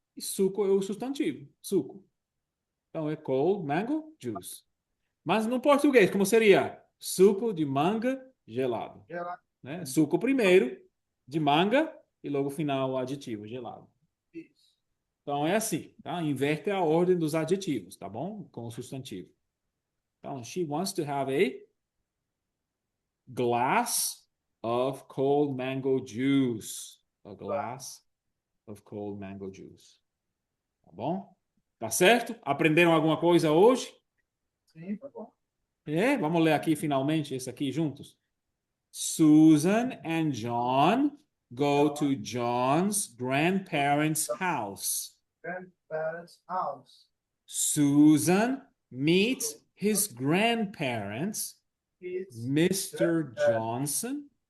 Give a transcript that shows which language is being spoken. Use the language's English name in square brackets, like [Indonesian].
[Portuguese] E suco é o substantivo, suco. Então, é [English] cold mango juice. [Portuguese] Mas no português, como seria? Suco de manga gelado, Gelado. né? Suco primeiro, de manga, e logo final o adjetivo, gelado. Isso. Então é assim, tá? Inverte a ordem dos adjetivos, tá bom? Com o substantivo. [English] Então, she wants to have a glass of cold mango juice. A glass of cold mango juice. [Portuguese] Tá bom? Tá certo? Aprenderam alguma coisa hoje? Sim, tá bom. Vamos ler aqui finalmente esse aqui juntos. [English] Susan and John go to John's grandparents' house. Grandparents' house. Susan meets his grandparents, His Mr. Johnson